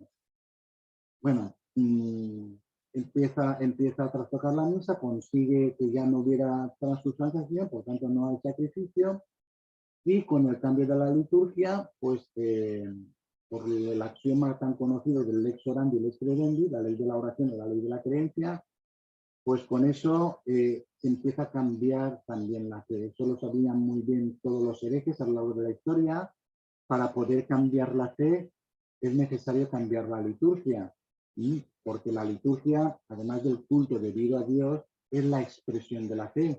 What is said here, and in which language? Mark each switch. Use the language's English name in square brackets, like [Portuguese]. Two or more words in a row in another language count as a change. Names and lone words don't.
[Spanish] Bueno, empieza a trastocar la misa, consigue que ya no hubiera transustanciación, por tanto no hay sacrificio, y con el cambio de la liturgia, pues por el axioma tan conocido del [Latin] lex orandi [Spanish] y [Latin] lex credendi, [Spanish] la ley de la oración y la ley de la creencia, pues con eso se empieza a cambiar también la fe. Eso lo sabían muy bien todos los herejes a lo largo de la historia. Para poder cambiar la fe es necesario cambiar la liturgia, porque la liturgia, además del culto debido a Dios, es la expresión de la fe.